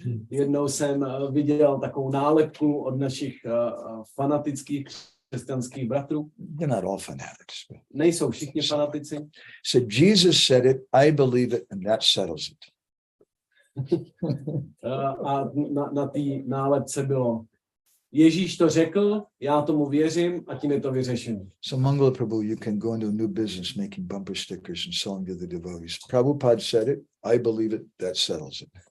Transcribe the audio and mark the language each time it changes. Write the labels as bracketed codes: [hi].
[cs] Jednou jsem viděl takovou nálepku od našich fanatických křesťanských bratrů. [en] They're not all fanatics. [cs] Nejsou všichni fanatici. [en] Said Jesus said it, I believe it, and that settles it. [cs] A na té nálepce bylo: Ježíš to řekl, já tomu věřím a tím je to vyřešené. [en] So Mangala Prabhu, you can go into a new business making bumper stickers and selling to the devotees. Prabhupada said it, I believe it, that settles it.